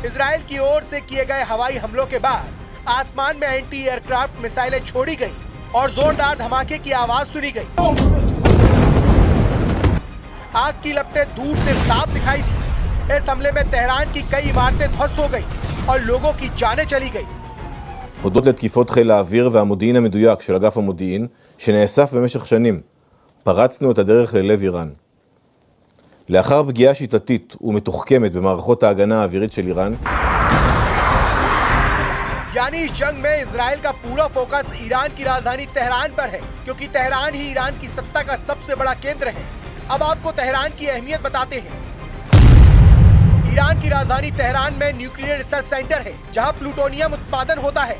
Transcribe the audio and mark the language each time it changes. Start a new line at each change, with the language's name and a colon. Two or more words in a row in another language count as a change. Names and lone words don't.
Hindi: इजराइल की ओर से किए गए हवाई हमलों के बाद आसमान में
English: anti aircraft missiles
Hindi: छोड़ी गईं और जोरदार धमाके की आवाज सुनी गई। आग की लपटें दूर से साफ दिखाई दी। इस हमले में तेहरान की कई इमारतें ध्वस्त हो गई और लोगों की जानें चली गई।
Hebrew: הודות לתקיפות חיל האוויר והמודיעין המדויק של אגף המודיעין שנאסף במשך שנים, פרצנו את הדרך ללב איראן. לאחר פגיעה שיטתית ומתוחכמת במערכות ההגנה האווירית של איראן,
Hindi: यानी इस जंग में इजराइल का पूरा फोकस ईरान की राजधानी तेहरान पर है, क्योंकि तेहरान ही ईरान की सत्ता का सबसे बड़ा केंद्र है। अब आपको तेहरान की अहमियत बताते हैं। ईरान की राजधानी तेहरान में
English: nuclear research center
Hindi: है, जहां प्लूटोनियम उत्पादन होता है।